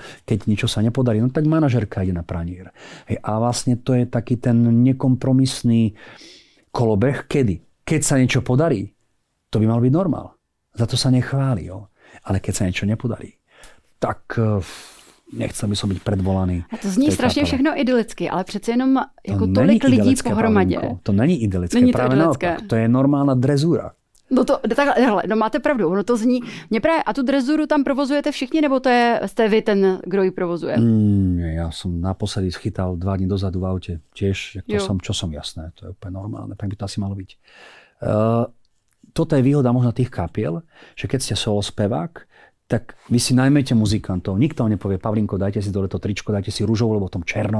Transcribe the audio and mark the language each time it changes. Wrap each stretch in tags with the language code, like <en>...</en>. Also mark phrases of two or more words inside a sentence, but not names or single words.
<sk>Keď niečo sa nepodarí, no tak manažerka ide na pranier. Hej, a vlastne to je taký ten nekompromisný kolobeh, kedy? Keď sa niečo podarí, to by mal byť normál. Za to sa nechváli. Jo? Ale keď sa niečo nepodarí, tak nechcel by som byť predvolaný.</sk> <cs>A to zní strašně všechno idylicky, ale přece jenom jako tolik lidí pohromadě. Pavinko. To není idylické, není</cs> <sk>práve naopak. To je normálna drezúra.</sk> <cs>No to takhle, no máte pravdu, ono to zní, mě právě, a tu drezuru tam provozujete všichni, nebo jste vy ten, kdo ji provozuje?</cs> <sk>Ja som naposledy schytal 2 dní dozadu v aute, tiež, čo som jasné, to je úplne normálne, tak by to asi malo byť. Toto je výhoda možno tých kapiel, že keď ste solo spevák, tak vy si najmete muzikantov. Nikto vám nepovie, Pavlinko, dajte si dole to tričko, dajte si rúžovo, lebo v tom černom.</sk>